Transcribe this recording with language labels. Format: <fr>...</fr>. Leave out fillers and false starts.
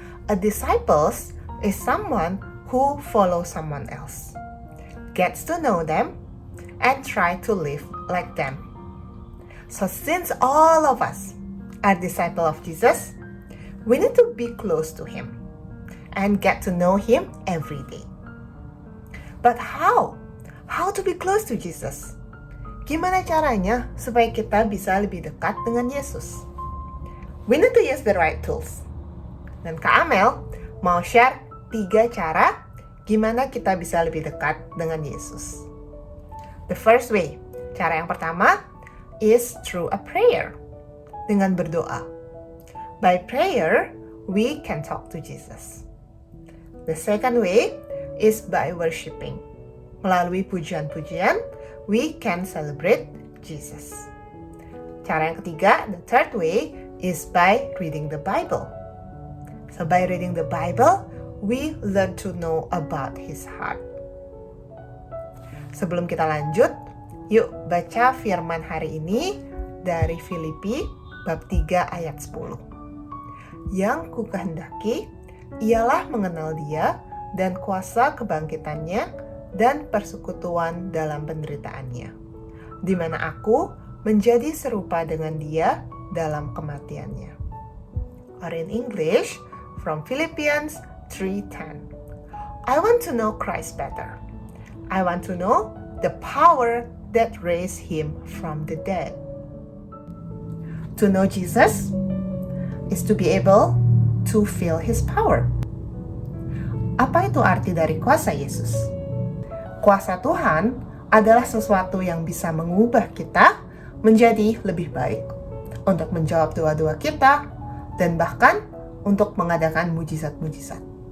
<en>A disciples is someone who follows someone else, gets to know them, and try to live like them. So since all of us are disciples of Jesus, we need to be close to Him and get to know Him every day. But how? How to be close to Jesus?</en> <id>Gimana caranya supaya kita bisa lebih dekat dengan Yesus?</id> <en>We need to use the right tools.</en> <id>Dan Kak Amel mau share 3 cara gimana kita bisa lebih dekat dengan Yesus.</id> <en>The first way,</en> <id>cara yang pertama</id> <en>is through a prayer,</en> <id>dengan berdoa.</id> <en>By prayer, we can talk to Jesus. The second way is by worshiping.</en> <id>Melalui pujian-pujian,</id> <en>we can celebrate Jesus.</en> <id>Cara yang ketiga,</id> <en>the third way, is by reading the Bible. So by reading the Bible, we learn to know about His heart.</en> <id>Sebelum kita lanjut, yuk baca firman hari ini dari Filipi bab 3 ayat 10. Yang kukehendaki ialah mengenal Dia dan kuasa kebangkitannya dan persekutuan dalam penderitaannya, di mana aku menjadi serupa dengan Dia dalam kematiannya.</id> <en>Or in English, from Philippians 3:10. I want to know Christ better. I want to know the power that raised Him from the dead. To know Jesus is to be able to feel His power.</en> <id>Apa itu arti dari kuasa Yesus? Kuasa Tuhan adalah sesuatu yang bisa mengubah kita menjadi lebih baik, untuk menjawab doa-doa kita, dan bahkan untuk mengadakan mujizat-mujizat.</id>